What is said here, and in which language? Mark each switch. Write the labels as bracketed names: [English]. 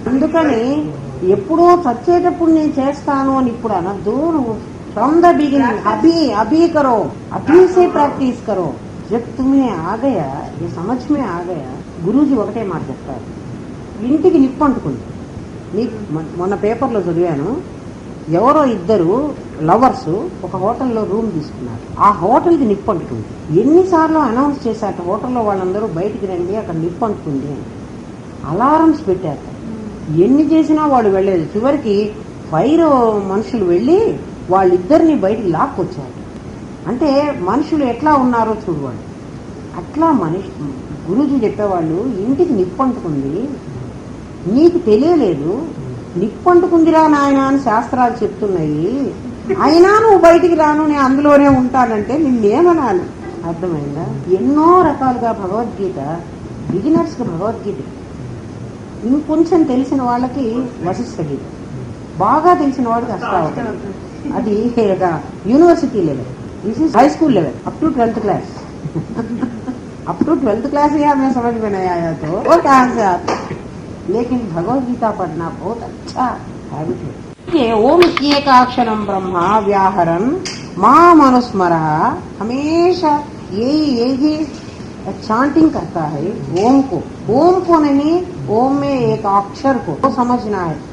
[Telugu] అందుకని ఎప్పుడో చచ్చేటప్పుడు నేను చేస్తాను అని ఇప్పుడు అనద్దు. నువ్వు [English] from the beginning [Hindi] अभी करो, अभी से प्रैक्टिस करो. जब तुम्हें आ गया, ये समझ में आ गया. [Telugu] గురూజీ ఒకటే మాట చెప్తారు, ఇంటికి నిప్పు అంటుకుంది. మొన్న పేపర్లో చదివాను, ఎవరో ఇద్దరు లవర్స్ ఒక హోటల్లో రూమ్ తీసుకున్నారు. ఆ హోటల్కి నిప్పు అంటుకుంది. ఎన్నిసార్లు అనౌన్స్ చేశారు హోటల్లో వాళ్ళందరూ బయటికి రండి, అక్కడ నిప్పు అంటుకుంది అని. అలారమ్స్ పెట్టారు. ఎన్ని చేసినా వాడు వెళ్ళలేదు. చివరికి ఫైర్ మనుషులు వెళ్ళి వాళ్ళిద్దరిని బయటికి లాక్కొచ్చారు. అంటే మనుషులు ఎట్లా ఉన్నారో చూడవాడు. అట్లా గురూజీ చెప్పేవాళ్ళు, ఇంటికి నిప్పు అంటుకుంది, నీకు తెలియలేదు, నిప్పు అంటుకుందిరా నాయన అని శాస్త్రాలు చెప్తున్నాయి, అయినా నువ్వు బయటికి రాను, నేను అందులోనే ఉంటానంటే నిన్నేమనాలి? అర్థమైందా? ఎన్నో రకాలుగా భగవద్గీత, బిగినర్స్ కి భగవద్గీత, ఇంకొంచెం తెలిసిన వాళ్ళకి వశిష్ఠ గీత, బాగా తెలిసిన వాడికి అష్టావకరం. అది university level, [English] This is high school level, up to 12th class. [Hindi] Up to 12th class ही हमें समझ में नहीं आया तो और कहाँ से आता. लेकिन भगवद गीता पढ़ना बहुत अच्छा हैबिट है. [Sanskrit] ओम एकाक्षरम ब्रह्मा व्याहरन मां मनुस्मर, [Hindi] हमेशा यही चांटिंग करता है ओम को नहीं, ओम में एक अक्षर को तो समझना है.